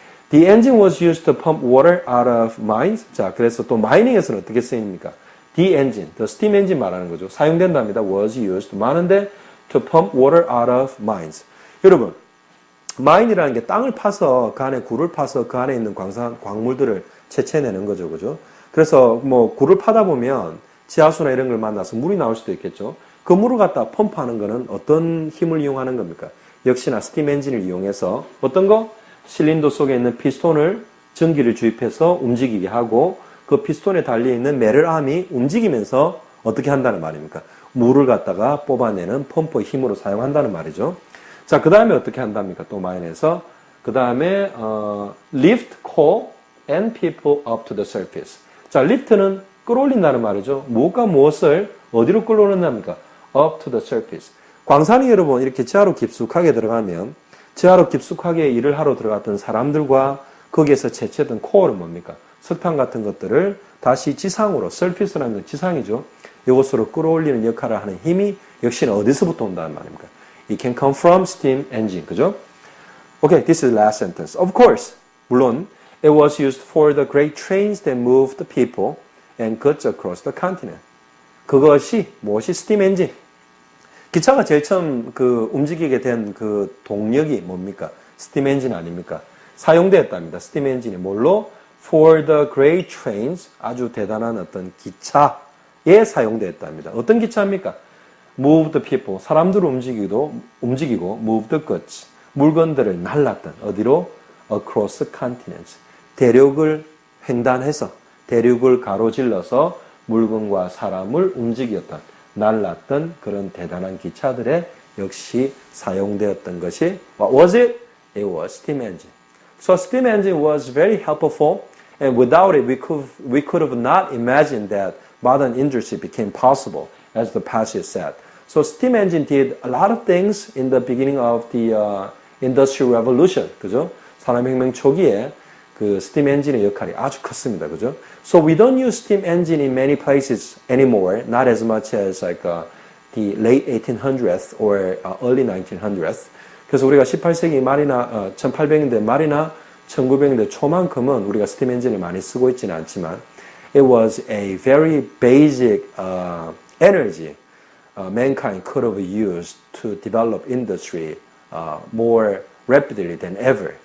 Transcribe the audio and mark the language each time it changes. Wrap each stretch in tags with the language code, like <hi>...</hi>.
<en>The engine was used to pump water out of mines.</en> <ko>자, 그래서 또 마이닝에서는 어떻게 쓰입니까?</ko> <en>The engine, the steam engine</en> <ko>말하는 거죠. 사용된답니다.</ko> <en>was used.</en> <ko>많은데</ko> <en>to pump water out of mines.</en> <ko>여러분, 마인이라는 게 땅을 파서 그 안에 굴을 파서 그 안에 있는 광물들을 채취해내는 거죠. 그죠? 그래서 뭐 굴을 파다 보면 지하수나 이런 걸 만나서 물이 나올 수도 있겠죠. 그 물을 갖다 펌프하는 거는 어떤 힘을 이용하는 겁니까? 역시나 스팀 엔진을 이용해서 어떤 거? 실린더 속에 있는 피스톤을 전기를 주입해서 움직이게 하고 그 피스톤에 달려있는 메럴암이 움직이면서 어떻게 한다는 말입니까? 물을 갖다가 뽑아내는 펌프의 힘으로 사용한다는 말이죠. 자, 그 다음에 어떻게 한답니까? 또 마인에서 그 다음에</ko> <en>lift coal and people up to the surface.</en> <ko>자, lift는 끌어올린다는 말이죠. 무엇과 무엇을 어디로 끌어올린답니까?</ko> <en>up to the surface.</en> <ko>광산이 여러분 이렇게 지하로 깊숙하게 들어가면 지하로 깊숙하게 일을 하러 들어갔던 사람들과 거기에서 채취했던 코어는 뭡니까? 석탄 같은 것들을 다시 지상으로, surface라는 건 지상이죠. 이것으로 끌어올리는 역할을 하는 힘이 역시나 어디서부터 온다는 말입니까?</ko> <en>It can come from steam engine.</en> <ko>그죠?</ko> <en>Okay, this is the last sentence. Of course,</en> <ko>물론</ko> <en>it was used for the great trains that moved the people and goods across the continent.</en> <ko>그것이 무엇이 steam engine? 기차가 제일 처음 그 움직이게 된 그 동력이 뭡니까? 스팀 엔진 아닙니까? 사용되었답니다. 스팀 엔진이 뭘로?</ko> <en>For the great trains,</en> <ko>아주 대단한 어떤 기차 기차에 사용되었답니다. 어떤 기차입니까?</ko> <en>Move the people,</en> <ko>사람들을 움직이고</ko> <en>move the goods,</en> <ko>물건들을 날랐던 어디로?</ko> <en>Across continents,</en> <ko>대륙을 횡단해서 대륙을 가로질러서 물건과 사람을 움직였던 날랐던 그런 대단한 기차들에 역시 사용되었던 것이</ko> <en>What was it? It was steam engine. So steam engine was very helpful, and without it we could have not imagined that modern industry became possible, as the passage said. So steam engine did a lot of things in the beginning of the industrial revolution.</en> <ko>그죠? 산업혁명 초기에 그 steam engine의 역할이 아주 컸습니다. 그죠?</ko> <en>So we don't use steam engine in many places anymore, not as much as like the late 1800s or early 1900s.</en> <ko>그래서 우리가 18세기 말이나 1800년대 말이나 1900년대 초만큼은 우리가 스팀 엔진을 많이 쓰고 있지는 않지만</ko> <en>it was a very basic energy mankind could have used to develop industry more rapidly than ever.</en>